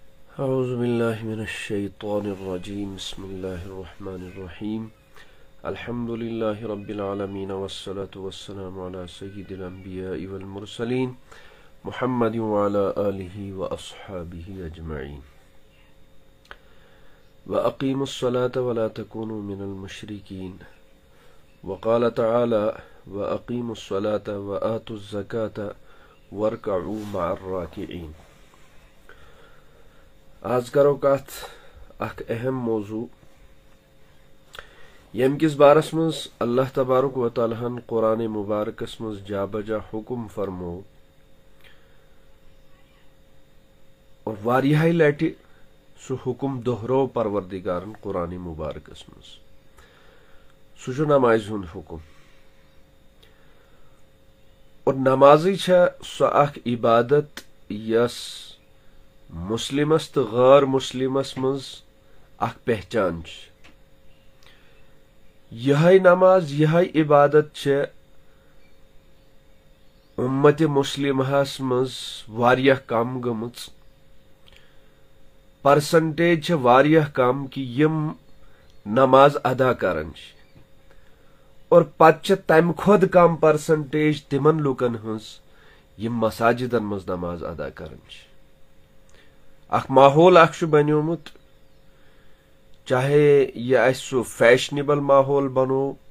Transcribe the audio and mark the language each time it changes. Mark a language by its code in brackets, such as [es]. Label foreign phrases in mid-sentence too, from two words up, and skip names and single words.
[ar] أعوذ بالله من الشيطان الرجيم بسم الله الرحمن الرحيم الحمد لله رب العالمين والصلاة والسلام على سيد الأنبياء والمرسلين محمد وعلى آله وأصحابه أجمعين وأقيموا الصلاة ولا تكونوا من المشركين وقال تعالى وأقيموا الصلاة وآتوا الزكاة واركعوا مع الراكعين. [ks] آز کرو کت اخ اہم موضوع یم کس بارس مز [ar] اللہ تبارک و تعالیٰ [ks] ہن قرآن مبارکس مز جا بجا حکم فرمو اور واریاہی لٹہ سہ حکم دہرو پروردگارن قرآن مبارکس مز سہ نماز ہند حکم اور نمازی سہ اخ عبادت یس مسلمس تو غیر مسلمس مز اخ پہچان یہ نماز یہ عبادت امت مسلمہس مز واریاہ کم گمت پرسنٹیج واریاہ کم کہ یم نماز ادا کران اور پتہ تمہ کھود کم پرسنٹیج تمن لوکن ہنز یم مساجدن مز نماز ادا کران اخ ماحول اخ بنیومت چاہے یہ سہ فیشنیبل ماحول بنو